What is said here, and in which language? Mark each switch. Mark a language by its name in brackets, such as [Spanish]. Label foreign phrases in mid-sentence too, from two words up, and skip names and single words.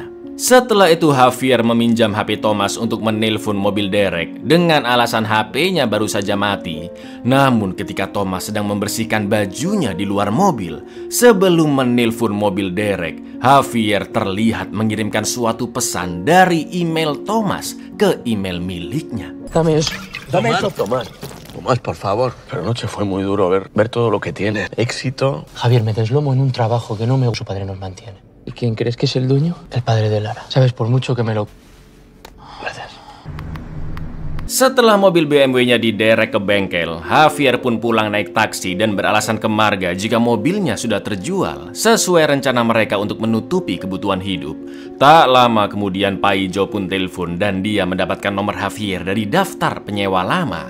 [Indonesian] Setelah itu Javier meminjam HP Thomas untuk menelpon mobil Derek dengan alasan HP-nya baru saja mati. Namun ketika Thomas sedang membersihkan bajunya di luar mobil, sebelum menelpon mobil Derek, Javier terlihat mengirimkan suatu pesan dari email Thomas ke email miliknya. [Spanish] Dame eso. Dame eso, Tomás. Tomás, por favor. Pero anoche fue muy duro ver todo lo que tiene. Éxito. Javier, me deslomo en un trabajo que no me gusta. Su padre nos mantiene. ¿Y quién crees que es el dueño? El padre de Lara. Sabes, por mucho que me lo... Gracias. [Indonesian] Setelah mobil BMW-nya diderek ke bengkel, Javier pun pulang naik taksi dan beralasan ke marga jika mobilnya sudah terjual, sesuai rencana mereka untuk menutupi kebutuhan hidup. Tak lama kemudian Paijo pun telepon dan dia mendapatkan nomor Javier dari daftar penyewa lama.